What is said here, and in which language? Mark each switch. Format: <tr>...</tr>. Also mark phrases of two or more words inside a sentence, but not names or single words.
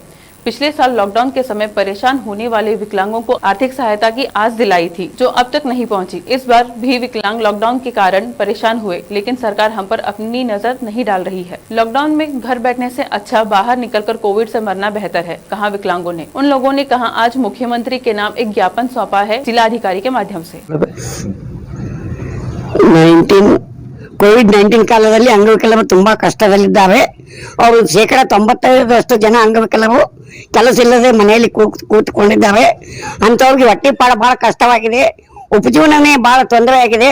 <hi>पिछले साल लॉकडाउन के समय परेशान होने वाले विकलांगों को आर्थिक सहायता की आस दिलाई थी, जो अब तक नहीं पहुंची। इस बार भी विकलांग लॉकडाउन के कारण परेशान हुए, लेकिन सरकार हम पर अपनी नजर नहीं डाल रही है। लॉकडाउन में घर बैठने से अच्छा बाहर निकलकर कोविड से मरना बेहतर है, कहा विकलांगों ने। उन लोगों ने कहा, आज मुख्यमंत्री के नाम एक ज्ञापन सौंपा है जिलाधिकारी के माध्यम से।</hi> <kn>ಕೋವಿಡ್-19 ಕಾಲದಲ್ಲಿ ಅಂಗವಿಕಲರು ತುಂಬಾ ಕಷ್ಟದಲ್ಲಿದ್ದಾರೆ. ಅವರು 95% ಜನ ಅಂಗವಿಕಲರು ಕೆಲಸ ಇಲ್ಲದೆ ಮನೆಯಲ್ಲಿ ಕೂತ್ಕೊಂಡಿದ್ದಾರೆ. ಅಂತವರಿಗೆ ಹೊಟ್ಟೆಪಾಡ ಬಹಳ ಕಷ್ಟವಾಗಿದೆ. ಉಪಜೀವನನೇ ಬಹಳ ತೊಂದರೆ ಆಗಿದೆ.</kn>